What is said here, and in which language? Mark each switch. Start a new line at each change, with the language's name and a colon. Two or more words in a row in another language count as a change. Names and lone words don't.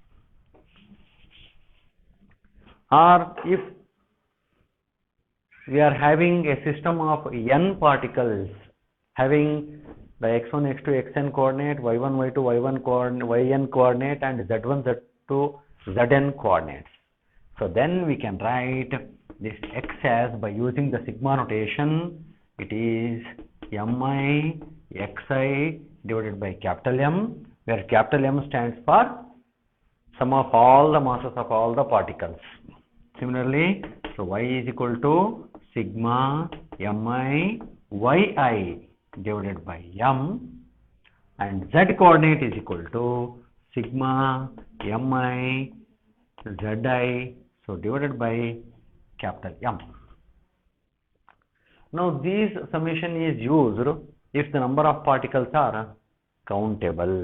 English: Or if we are having a system of n particles having the x1, x2, xn coordinate, y1, y2, y1 coordinate, yn coordinate, and z1, z2, zn coordinates. So then we can write this x as, by using the sigma notation, it is mi xi divided by capital M, where capital M stands for sum of all the masses of all the particles. Similarly, so y is equal to sigma mi yi divided by m, and z coordinate is equal to sigma mi zi, so divided by capital M. Now this summation is used if the number of particles are countable.